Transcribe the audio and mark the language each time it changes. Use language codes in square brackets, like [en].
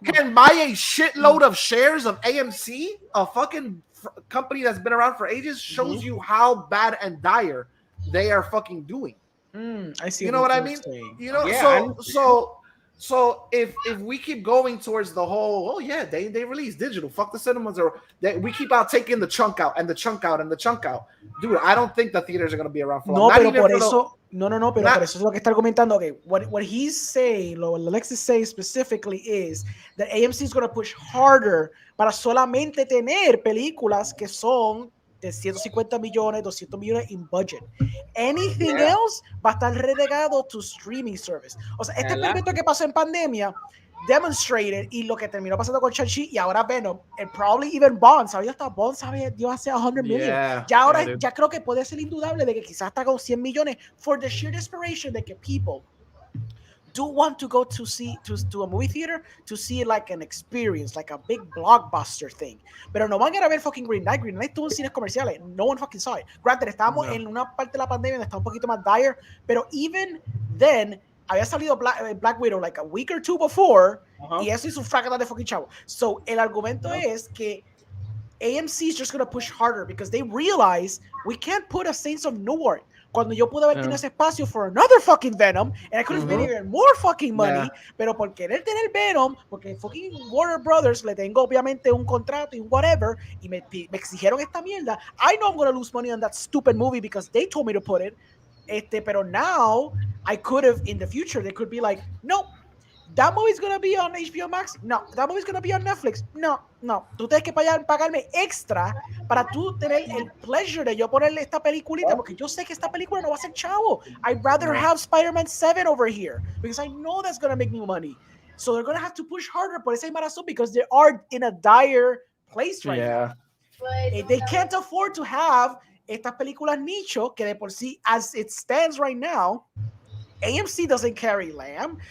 [en] Can buy a shitload of shares of AMC, a fucking company that's been around for ages, shows you how bad and dire they are fucking doing. I see. You know what I mean? Saying. You know, yeah, So if we keep going towards the whole, they release digital, fuck the cinemas, or we keep out taking the chunk out and the chunk out and the chunk out, dude, I don't think the theaters are going to be around for long. [es] Pero por eso es lo que está argumentando. [en] Okay, what he's saying, lo Alex is saying specifically is that AMC is going to push harder [es] para solamente tener películas que son de 150 millones, 200 millones [en] in budget. Anything else [es] va a estar relegado [en] to streaming service. [es] O sea, este experimento que pasó en pandemia [en] demonstrated, [es] y lo que terminó pasando con Shang-Chi y ahora Venom, [en] and probably even Bond, [es] ¿sabía? Hasta Bond dio hace 100 million. Ya ahora, ya creo que puede ser indudable de que quizás hasta con 100 millones [en] for the sheer desperation [es] de que [en] people do want to go to a movie theater to see like an experience, like a big blockbuster thing. [es] Pero no van a ir a ver fucking Green Knight. Green Knight tuvo en cines comerciales. [en] No one fucking saw it. Granted, [es] estábamos [en] No. [es] en una parte de la pandemia donde está un poquito más dire, pero [en] even then, [es] había salido Black Widow [en] like a week or two before, [es] y eso hizo un fracata de fucking chavo. So, el argumento es que [en] AMC is just going to push harder because they realize we can't put a Saints of Newark [es] cuando yo pude haber tenido ese espacio [en] for another fucking Venom, and I could have made even more fucking money, [es] pero por querer tener Venom, porque fucking Warner Brothers le tengo obviamente un contrato y un whatever, y me exigieron esta mierda. [en] I know I'm going to lose money on that stupid movie because they told me to put it. [es] Pero [en] now I could have in the future they could be like, no, that movie's gonna be on HBO Max. No, that movie's gonna be on Netflix. No. [es] Tú tienes que pagarme extra para tú tener el [en] pleasure [es] de yo ponerle esta peliculita, porque yo sé que esta película no va a ser chavo. [en] I'd rather have Spider-Man 7 over here because I know that's gonna make me money. So they're gonna have to push harder [es] por esa razón [en] because they are in a dire place right now. They can't afford to have [es] estas películas nicho que de por sí, [en] as it stands right now, AMC doesn't carry Lamb.